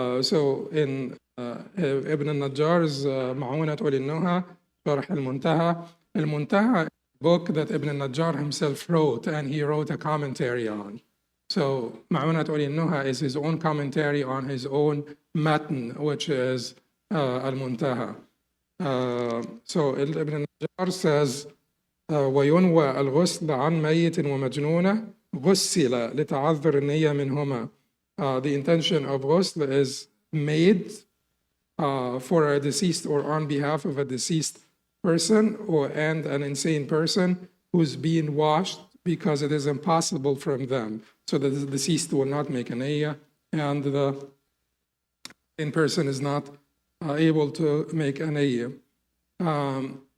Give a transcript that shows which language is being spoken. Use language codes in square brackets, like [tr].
[en] So in Ibn al-Najjar's Ma'unat al-Nuha, Sharh al-Muntaha, al-Muntaha, book that Ibn al-Najjar himself wrote, and he wrote a commentary on. So Ma'unat al-Nuha is his own commentary on his own matn, which is al-Muntaha. So Ibn al-Najjar says, [ar] وينوى الغسل عن ميت ومجنونة غسل لتعذر النية منهما [en] the intention of ghusl is made for a deceased or on behalf of a deceased person and an insane person who's being washed because it is impossible from them. So the deceased will not make a niyyah, and the in person is not able to make a niyyah.